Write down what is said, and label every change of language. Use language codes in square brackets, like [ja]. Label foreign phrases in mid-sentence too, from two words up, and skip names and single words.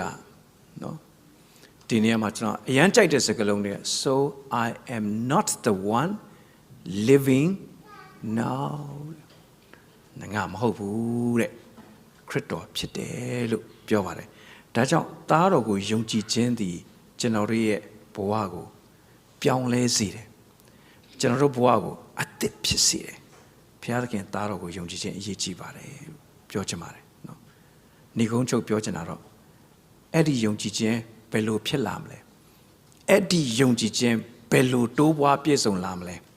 [my] နော်ဒီနေရာမှာကျွန်တော်အရန်ကြိုက်တဲ့စကားလုံးတွေ [en] so I am not the one living now [my] ငါမဟုတ်ဘူးတဲ့ခရစ်တော်ဖြစ်တယ်လို့ ပြောပါတယ်ဒါကြောင့်သားတော်ကိုယုံကြည်ခြင်းသည်ကျွန်တော်တို့ရဲ့ဘဝကိုပြောင်းလဲစေတယ်ကျွန်တော်တို့ဘဝကိုအသစ်ဖြစ်စေတယ်ဘုရားသခင်သားတော်ကိုယုံကြည်ခြင်းအရေးကြီးပါတယ်လို့ပြောချင်ပါတယ်နော်ဏိဂုံးချုပ်ပြောချင်တာတော့အဲ့ဒီယုံကြည်ခြင်းဘယ်လိုဖြစ်လာမလဲအဲ့ဒီယုံကြည်ခြင်းဘယ်လိုတိုးပွားပြည့်စုံလာမလဲ